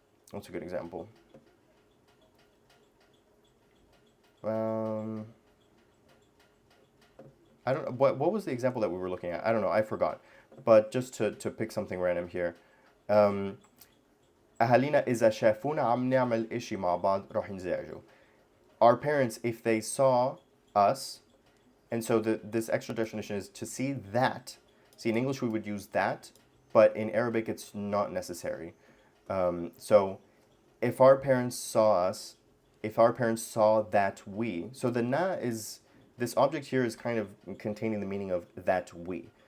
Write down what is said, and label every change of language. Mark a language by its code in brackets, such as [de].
[en] What's a good example? I don't know. What was the example that we were looking at? I don't know. I forgot. But just to pick something random here. [ar] أهالينا إذا شافونا عم نعمل إشي مع بعض راح ينزعجوا. [en] Our parents, if they saw us, and so this extra definition is to see that. See, in English we would use that, but in Arabic it's not necessary. So if our parents saw us, if our parents saw that we, so the na is, this object here is kind of containing the meaning of that we.